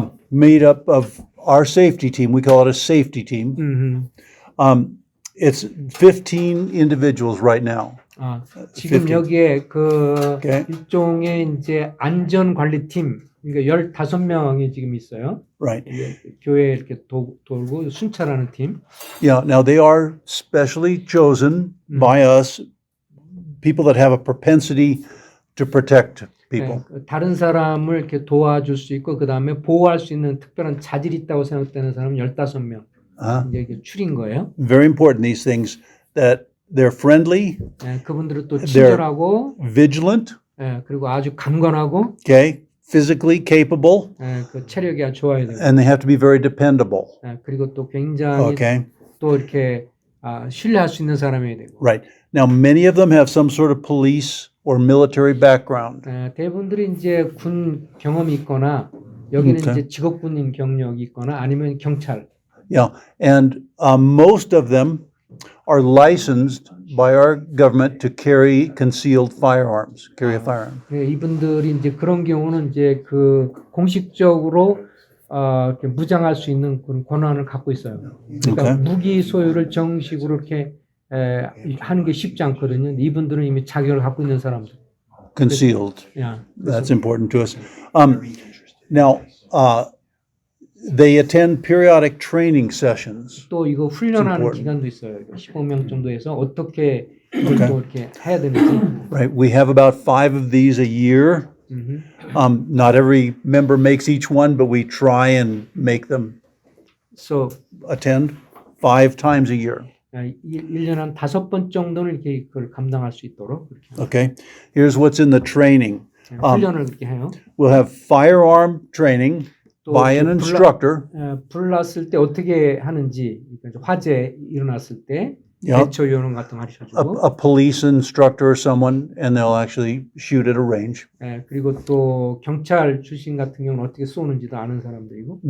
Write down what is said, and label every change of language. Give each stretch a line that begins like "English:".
English: Made up of our safety team. We call it a safety team. It's 15 individuals right now.
Korean: 지금 50. 여기에 그
English: Okay.
Korean: 일종의 이제 안전관리팀, 그러니까 15명이 지금 있어요.
English: Right.
Korean: 교회에 이렇게 돌고 순찰하는 팀.
English: Yeah. Now they are specially chosen by us, people that have a propensity to protect people.
Korean: 네, 다른 사람을 이렇게 도와줄 수 있고 그 다음에 보호할 수 있는 특별한 자질이 있다고 생각되는 사람 15명. 이제 이게 추린 거예요.
English: Very important, these things, that they're friendly,
Korean: 네, 그분들은 또 친절하고,
English: vigilant,
Korean: 네, 그리고 아주 강건하고,
English: okay, physically capable,
Korean: 네, 그 체력이 아주 좋아야 되고,
English: and they have to be very dependable.
Korean: 네, 그리고 또 굉장히
English: Okay.
Korean: 또 이렇게 신뢰할 수 있는 사람이어야 되고.
English: Right. Now, many of them have some sort of police or military background.
Korean: 대부분들이 이제 군 경험이 있거나 여기는
English: Okay.
Korean: 이제 직업군인 경력이 있거나 아니면 경찰.
English: Yeah. And most of them are licensed by our government to carry concealed firearms, carry a firearm.
Korean: 네, 이분들이 이제 그런 경우는 이제 그 공식적으로 이렇게 무장할 수 있는 그런 권한을 갖고 있어요. 그러니까
English: Okay.
Korean: 무기 소유를 정식으로 이렇게 하는 게 쉽지 않거든요. 이분들은 이미 자격을 갖고 있는 사람들.
English: Concealed.
Korean: 야,
English: That's important to us. Now, they attend periodic training sessions.
Korean: 또 이거 훈련하는
English: important.
Korean: 기간도 있어요. 15명 정도에서 어떻게 이걸 또 이렇게 해야 되는지.
English: Right. We have about 5 of these a year. Not every member makes each one, but we try and make them So attend 5 times a year.
Korean: 1년에 한 5번 정도는 이렇게 그걸 감당할 수 있도록 그렇게
English: Okay. Here's what's in the training.
Korean: 훈련을 그렇게 해요.
English: We'll have firearm training
Korean: 또
English: by an
Korean: 이렇게
English: instructor.
Korean: 불났을 때 어떻게 하는지, 그러니까 화재 일어났을 때
English: Yep.
Korean: 대처 요령 같은 거 가르쳐주고,
English: A police instructor or someone, and they'll actually shoot at a range.
Korean: 그리고 또 경찰 출신 같은 경우는 어떻게 쏘는지도 아는 사람들이고,